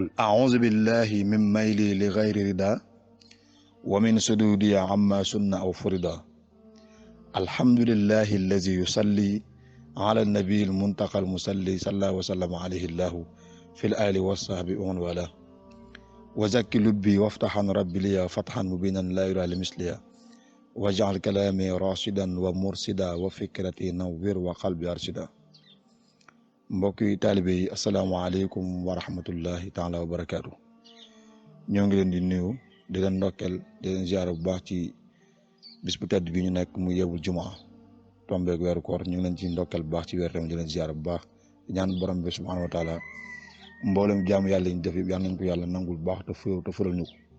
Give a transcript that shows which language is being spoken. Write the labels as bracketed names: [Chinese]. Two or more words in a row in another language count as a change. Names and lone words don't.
[Arabic] أعوذ بالله من ميلي لغير رضا ومن سدودي عما سن أو فرضا الحمد لله الذي يصلي على النبي المنتقى المصلي صلى الله وسلم عليه الله في الآل والصحب ومن والاه وزكي لبي وافتحا ربي لي فتحا مبينا لا يرى لمثلها واجعل كلامي راشدا ومرشدا وفكرتي نوّر وقلبي أرشدا. [Wolof] mbokk yi taalibe yi [Arabic] السلام عليكم ورحمة الله تعالى وبركاته. [Wolof] ñoo ngi leen di nuyu di leen ndokkeel di leen ziar bu baax ci bis bu tedd bi ñu nekk mu yebul jumaa tombeeg weeru koor ñu ngi leen ci ndokkeel bu baax ci weer tamit di leen ziar bu baax di ñaan borom bi [Arabic] سبحانه وتعالى [Wolof] mboolem jaamu yàlla ñu def yëpp yal nañ ko yàlla nangul bu baax te fëral ñu